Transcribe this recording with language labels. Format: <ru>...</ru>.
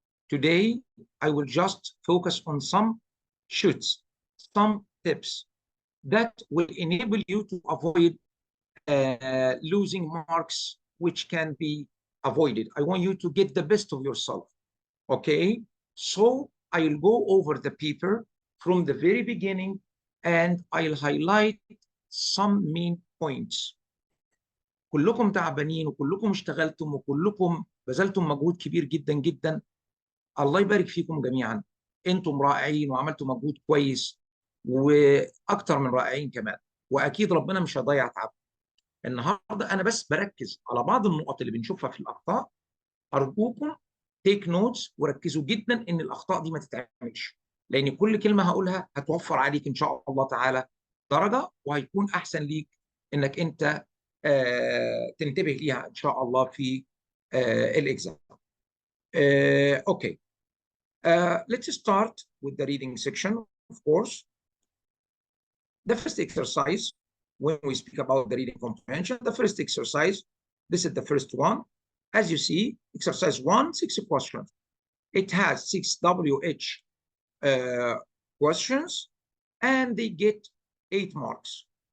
<en>Today, I will just focus on some shoots, some tips that will enable you to avoid losing marks, which can be avoided. I want you to get the best of yourself. Okay, so I'll go over the paper from the very beginning and I'll highlight some main points.</en> <ar>كلكم تعبانين وكلكم اشتغلتم وكلكم بذلتم مجهود كبير جدا جدا. الله يبارك فيكم جميعا. انتم رائعين وعملتوا مجهود كويس واكتر من رائعين كمان، واكيد ربنا مش هيضيع تعب. النهارده انا بس بركز على بعض النقط اللي بنشوفها في الاخطاء. ارجوكم تيك نوتس وركزوا جدا ان الاخطاء دي ما تتعملش، لان كل كلمه هقولها هتوفر عليك ان شاء الله تعالى درجه، وهيكون احسن ليك انك انت تنتبه ليها ان شاء الله في الاكزام.</ar> <en>Okay. Let's start with the reading section, of course. The first exercise, when we speak about the reading comprehension, the first exercise, this is the first one. As you see, exercise 1, 6 questions. It has 6 WH questions, and they get 8 marks.</en>